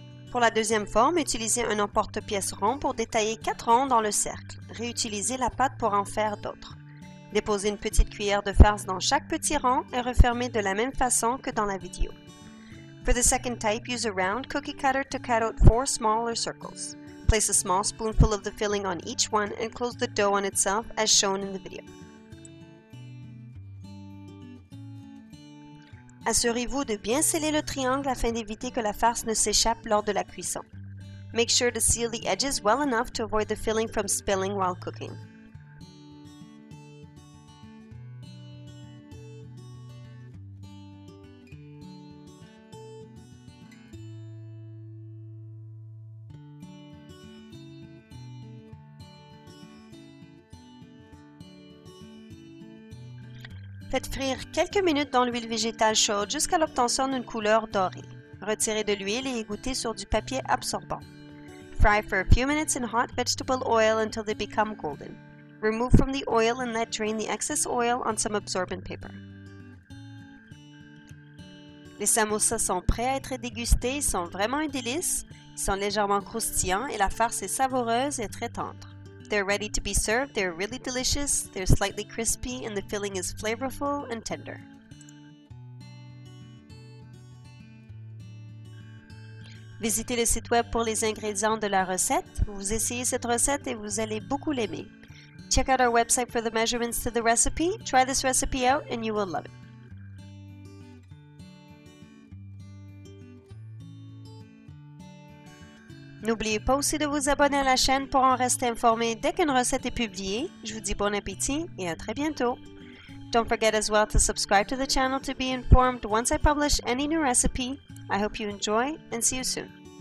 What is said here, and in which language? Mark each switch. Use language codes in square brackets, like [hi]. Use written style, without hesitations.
[fr] Pour la deuxième forme, utilisez un emporte-pièce rond pour détailler 4 ronds dans le cercle. Réutilisez la pâte pour en faire d'autres. Déposez une petite cuillère de farce dans chaque petit rond et refermez de la même façon que dans la vidéo. [en] For the second type, use a round cookie cutter to cut out 4 smaller circles. Place a small spoonful of the filling on each one and close the dough on itself as shown in the video. [fr] Assurez-vous de bien sceller le triangle afin d'éviter que la farce ne s'échappe lors de la cuisson. [en] Make sure to seal the edges well enough to avoid the filling from spilling while cooking. [fr] Faites frire quelques minutes dans l'huile végétale chaude jusqu'à l'obtention d'une couleur dorée. Retirez de l'huile et égouttez sur du papier absorbant. [en] Fry for a few minutes in hot vegetable oil until they become golden. Remove from the oil and let drain the excess oil on some absorbent paper. [fr] Les samosas sont prêts à être dégustés, ils sont vraiment un délice. Ils sont légèrement croustillants et la farce est savoureuse et très tendre. [en] They're ready to be served, they're really delicious, they're slightly crispy, and the filling is flavorful and tender. [fr] Visitez le site web pour les ingrédients de la recette. Vous essayez cette recette et vous allez beaucoup l'aimer. [en] Check out our website for the measurements to the recipe. Try this recipe out and you will love it. [fr] N'oubliez pas aussi de vous abonner à la chaîne pour en rester informé dès qu'une recette est publiée. Je vous dis bon appétit et à très bientôt. [en] Don't forget as well to subscribe to the channel to be informed once I publish any new recipe. I hope you enjoy and see you soon.